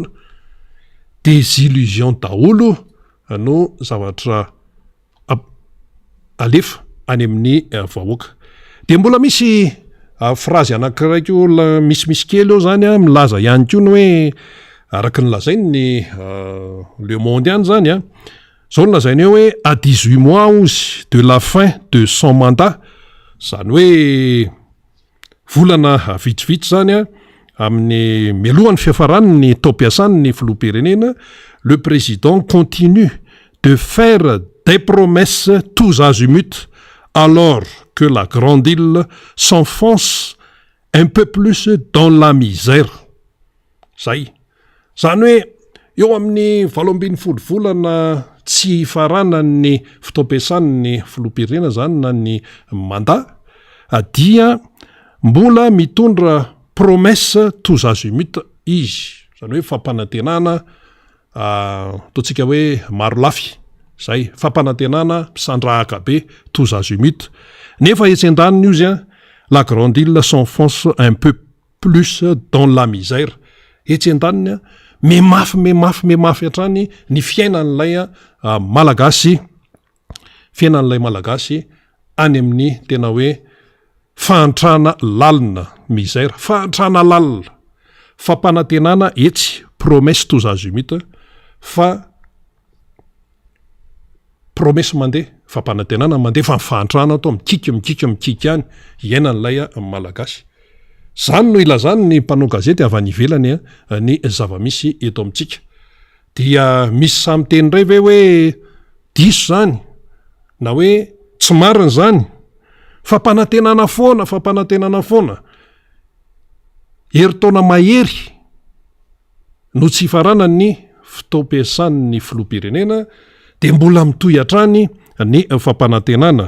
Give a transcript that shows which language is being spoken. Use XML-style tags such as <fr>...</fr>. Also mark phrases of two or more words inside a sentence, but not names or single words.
<mg>Désillusion daholo no zavatra alefa any amin'ny vahoaka. De mbola misy frazy anakiraiky olona misimisy kely eo zany milaza ihany koa ny hoe araka ny lazainy ny Le Monde any zany zao ny lazainy hoe</mg> <fr>à 18 mois</fr> <mg>ozy</mg> <fr>de la fin de son mandat,</fr> <mg>zany hoe volana vitsivitsy zany a amin'ny mialohan'ny fiafaraniny tao mpiasan'ny filoha-pirenena</mg> <fr>le président continue de faire des promesses tous azimuts alors que la grande île s'enfonce un peu plus dans la misère.</fr> <mg>Zay. Zany hoe eo amin'ny 20 volana tsy faranany fitaom-piasan'ny filoha-pirenena zany na ny mandat dia mbola mitondra</mg> <fr>promesse tous azimuts</fr> <mg>izy. Zany hoe fampanantenana ataontsika hoe maro lafy. Zay, fampanantenana misandrahaka be</mg> <fr>tous azimuts.</fr> <mg>Nefa etsen-daniny io zany</mg> <fr>la grande île s'enfonce un peu plus dans la misère.</fr> <mg>Etsen-daniny memafy hatrany ny fiainan'ilay malagasy any amin'ny tena hoe fahantrana lalina misère, fahantrana lalina, fampanantenana etsy</mg> <fr>promesse tous azimuts</fr> <mg>fa promesse mandeha fampanantenana mandeha fa mifahantrana atao mikika any iainan'ilay malagasy. Zany no ilazany ny mpanao gazety avy any ivelany ny zava-misy eto amintsika. Dia misy samy teny ray ve hoe diso zany na hoe tsy marina zany fampanantenana foana herintaona mahery no tsy faranany fitaom-piasan'ny filoha-pirenena de mbola mitohy hatrany ny fampanantenana.</mg>